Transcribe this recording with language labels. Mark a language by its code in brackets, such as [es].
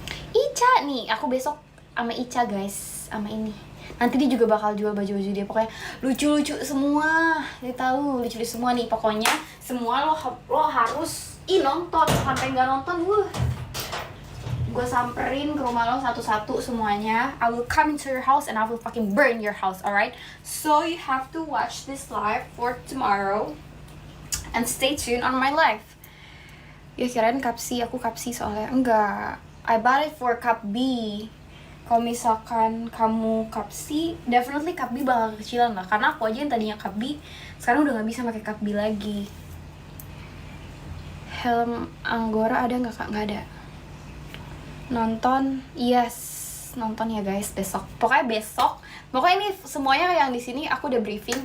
[id] Ica nih, aku besok sama Ica guys, sama ini. Nanti dia juga bakal jual baju-baju dia, pokoknya lucu-lucu semua. Dia tahu lucu semua nih, pokoknya semua lo harus nonton. Sampai nggak nonton, gue samperin ke rumah lo satu-satu semuanya. [en] I will come into your house and I will fucking burn your house, alright? So you have to watch this live for tomorrow and stay tuned on my live. [id] Ya kirain cup C, aku cup C soalnya. Enggak, [en] I bought it for cup B. [id] Kalau misalkan kamu cup C, definitely cup B bakal kecilan lah. Karena aku aja yang tadinya cup B, sekarang udah gak bisa pakai cup B lagi. Helm Anggora ada nggak kak? Nggak ada. Nonton, yes, nonton ya guys besok. Pokoknya ini semuanya yang di sini aku udah briefing.